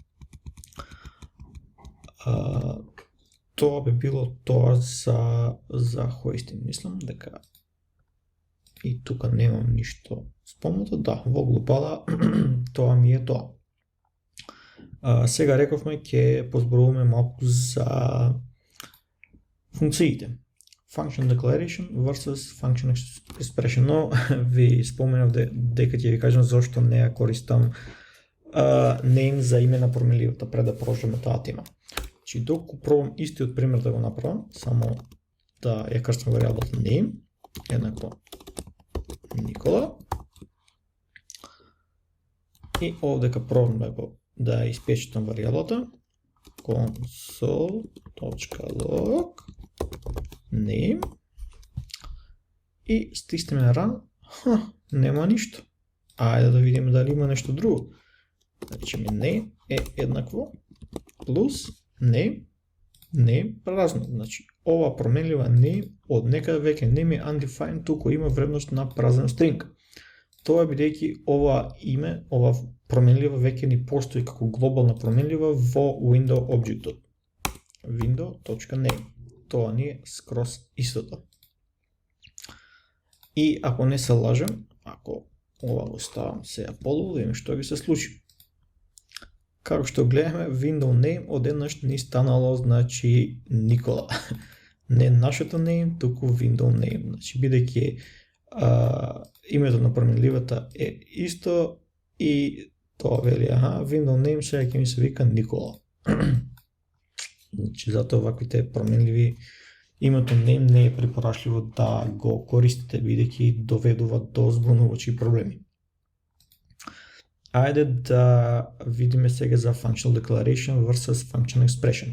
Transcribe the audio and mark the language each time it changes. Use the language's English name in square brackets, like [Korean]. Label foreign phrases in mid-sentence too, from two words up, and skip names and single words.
[Macedonian] Тоа би било тоа за хостинг. Мислам дека и тука немам ништо спомнато. Да, во глобала тоа ми е тоа. Сега рековме ќе позборуваме малку за функциите. [English] Function declaration versus function expression, [Macedonian] но ви споменав дека ќе ви кажам зашто не ја користам name за име на променливата пред да продолжиме таа тема. Значи, доколку пробам истиот пример да го направам, само да ја крстам варијаблата name, еднакво Никола, и овдека пробам да испечетам варијаблата console.log name и стиснеме run, нема ништо. Ајде да видиме дали има нешто друго. Значи name е еднакво плюс name празно. Значи ова променлива name од некаде веќе name е undefined, туку има вредност на празен стринг. Тоа бидејќи ова име, ова променлива веќе ни постои како глобална променлива во window објектот. window.name. Тоа ни е скроз истото. И ако не се лажем, ако ова го ставам сега полу, видиме што ги се случи. Како што гледаме, window name одеднаш ни станало, значи, Никола. Не нашето name, туку window name. Значи, бидејќи името на променливата е исто и тоа вели, window name сега ќе ми се вика Никола. Значи, затоа ваквите променливи името name не е препорачливо да го користите, бидејќи доведува до збунувачи проблеми. Айде да видиме сега за [English] Functional Declaration versus Function Expression.